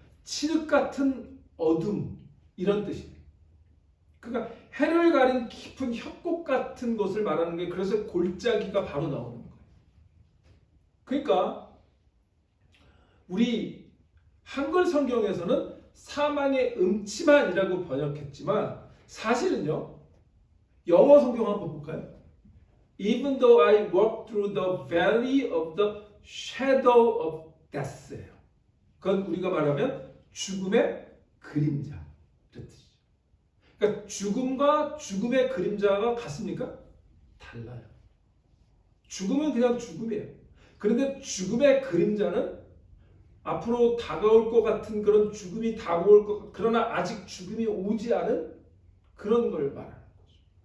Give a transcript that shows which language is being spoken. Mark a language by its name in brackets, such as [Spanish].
[Korean] 칠흑 같은 어둠, 이런 뜻이에요. 그러니까 해를 가린 깊은 협곡 같은 것을 말하는 게, 그래서 골짜기가 바로 나오는 거예요. 그러니까 우리 한글 성경에서는 사망의 음침한이라고 번역했지만 사실은요, 영어 성경 한번 볼까요? [English] Even though I walk through the valley of the shadow of death예요. [Korean] 그건 우리가 말하면 죽음의 그림자, 이런 뜻이죠. 그러니까 죽음과 죽음의 그림자가 같습니까? 달라요. 죽음은 그냥 죽음이에요. 그런데 죽음의 그림자는 앞으로 다가올 것 같은 그런 죽음이 다가올 것, 그러나 아직 죽음이 오지 않은 그런 걸 말하는 거죠.